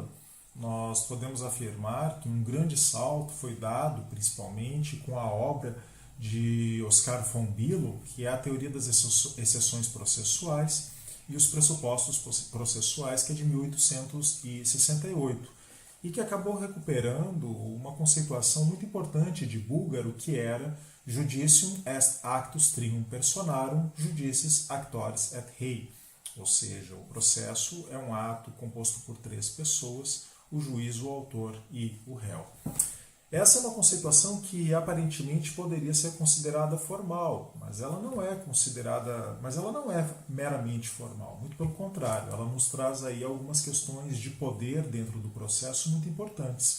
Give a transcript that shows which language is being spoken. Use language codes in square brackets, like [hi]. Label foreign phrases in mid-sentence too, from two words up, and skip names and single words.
[pt] Nós podemos afirmar que um grande salto foi dado, principalmente, com a obra de Oscar von Billow, que é a teoria das exceções processuais e os pressupostos processuais, que é de 1868, e que acabou recuperando uma conceituação muito importante de Búlgaro, que era [la] Judicium est actus trium personarum, judicis actores et rei, [pt] ou seja, o processo é um ato composto por três pessoas, o juiz, o autor e o réu. Essa é uma conceituação que aparentemente poderia ser considerada formal, mas ela não é meramente formal, muito pelo contrário, ela nos traz aí algumas questões de poder dentro do processo muito importantes.